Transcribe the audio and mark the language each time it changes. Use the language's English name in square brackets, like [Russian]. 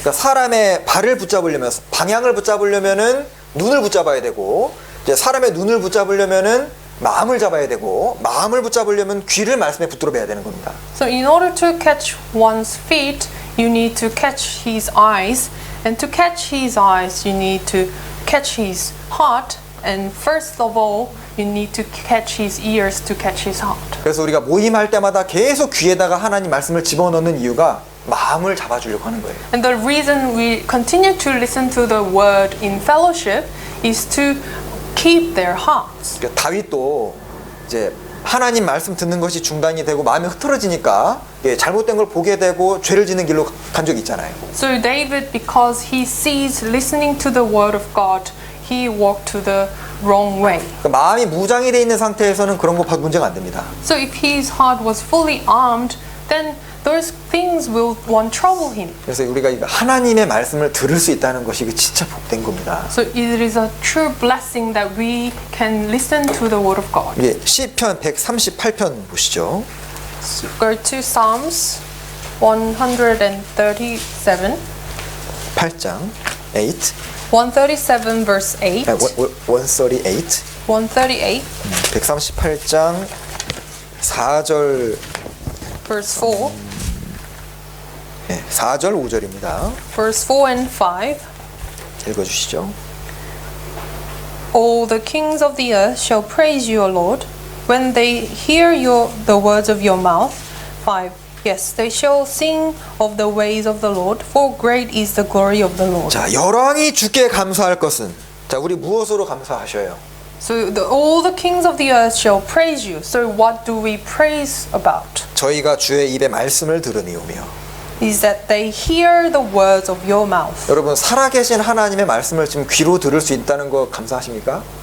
[Korean] 그러니까 사람의 발을 붙잡으려면 방향을 붙잡으려면은 눈을 붙잡아야 되고 이제 사람의 눈을 붙잡으려면은 마음을 잡아야 되고 마음을 붙잡으려면 귀를 말씀에 붙들어 봐야 되는 겁니다. [English] So in order to catch one's feet, you need to catch his eyes, and to catch his eyes, you need to catch his heart, and first of all, you need to catch his ears to catch his heart. [Korean] 그래서 우리가 모임할 때마다 계속 귀에다가 하나님 말씀을 집어넣는 이유가 마음을 잡아주려고 하는 거예요. [English] And the reason we continue to listen to the word in fellowship is to keep their hearts. [Korean] 그러니까 다윗도 이제 하나님 말씀 듣는 것이 중단이 되고 마음이 흐트러지니까 잘못된 걸 보게 되고 죄를 짓는 길로 간 적이 있잖아요. [English] So David, because he ceased listening to the word of God, he walked to the wrong way. [Korean] 그러니까 마음이 무장이 돼 있는 상태에서는 그런 거 봐도 문제가 안 됩니다. [English] So if his heart was fully armed, then those things won't trouble him. [Korean] 그래서 우리가 이거 하나님의 말씀을 들을 수 있다는 것이 진짜 복된 겁니다. [English] So it is a true blessing that we can listen to the word of God. [Korean] 예, 시편 138편 보시죠. [English] Go to Psalms 137. [Korean] 8장 8. [English] 137 verse 8. [Korean] 138. [English] 138 [Korean] 138장 4절 [English] verse 4. [Korean] 4절 5절입니다. [English] Verse 4 and 5. [Korean] 읽어 주시죠. [English] All the kings of the earth shall praise you, O Lord, when they hear the words of your mouth. 5. Yes, they shall sing of the ways of the Lord, for great is the glory of the Lord. [Korean] 자, 열왕이 주께 감사할 것은 자, 우리 무엇으로 감사하셔요? [English] So all the kings of the earth shall praise you. So what do we praise about? [Korean] 저희가 주의 입에 말씀을 들으니오며. [English] Is that they hear the words of your mouth. [Korean] 여러분 살아계신 하나님의 말씀을 지금 귀로 들을 수 있다는 거 감사하십니까?